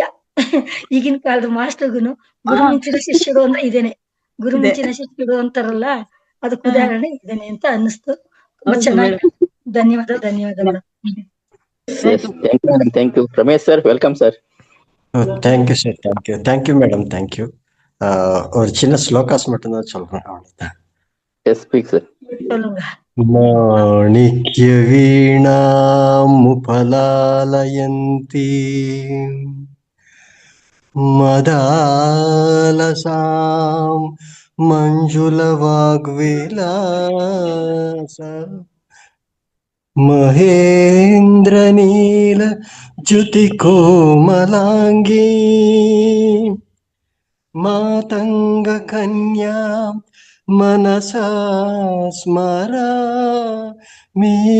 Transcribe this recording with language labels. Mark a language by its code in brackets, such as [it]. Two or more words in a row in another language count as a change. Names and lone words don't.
[kn] ಈಗಿನ ಕಾಲದ ಮಾಸ್ಟರ್ಗುನು ಗುರು ಮಿಂಚಿನ ಶಿಷ್ಯರು ಅಂತ ಇದೇನೆ, ಗುರು ಮಿಂಚಿನ ಶಿಷ್ಯರು ಅಂತಾರಲ್ಲ, ಅದಕ್ಕೆ ಉದಾಹರಣೆ ಇದೇನೆ ಅಂತ ಅನ್ನಿಸ್ತು. ತುಂಬಾ ಚೆನ್ನಾಗಿ, ಧನ್ಯವಾದ ಮೇಡಮ್. [en] thank you Ramesh sir, welcome sir. thank you sir, thank you madam, thank you. [ta] ஒரு சின்ன ஸ்லோகாஸ் மட்டும்தான் சொல்றேன், அவ்வளவுதான். [en] yes speak sir. [ta] சொல்லுங்க. [sa] माणिक्य वीणामुपलालयन्ती मदालसां मञ्जुलवाग्विलासा ಮಹೇಂದ್ರನೀಲ ಜ್ಯುತಿ ಕೋಮಲಾಂಗೀ ಮಾತಂಗ ಕನ್ಯಾ ಮನಸಾ ಸ್ಮರಾಮಿ